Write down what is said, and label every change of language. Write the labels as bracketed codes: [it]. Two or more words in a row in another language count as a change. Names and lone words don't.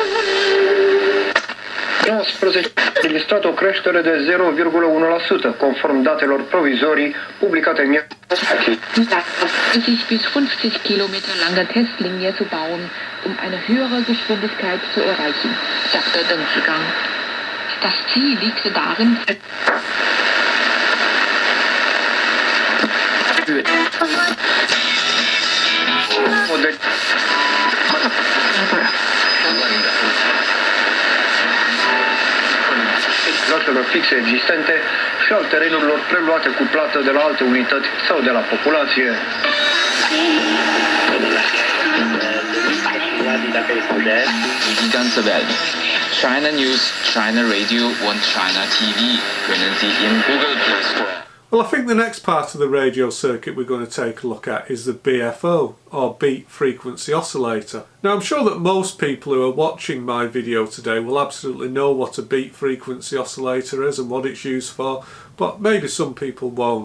[ro] 19 a registrat o creștere de 0,1%, conform datelor provizorii publicate în [de] sich bis 50 Kilometer lange Testlinie zu bauen, eine höhere Geschwindigkeit zu erreichen, sagte Deng Zhigang. Das Ziel liegt darin, [ro] locurilor fixe existente și al terenurilor preluate cu plată de la alte unități sau de la populație. [de] Die ganze Welt. China News, China Radio und China TV können Sie im Google Play Store. [en] Well, I think the next part of the radio circuit we're going to take a look at is the BFO, or Beat Frequency Oscillator. Now, I'm sure that most people who are watching my video today will absolutely know what a beat frequency oscillator is and what it's used for, but maybe some people won't.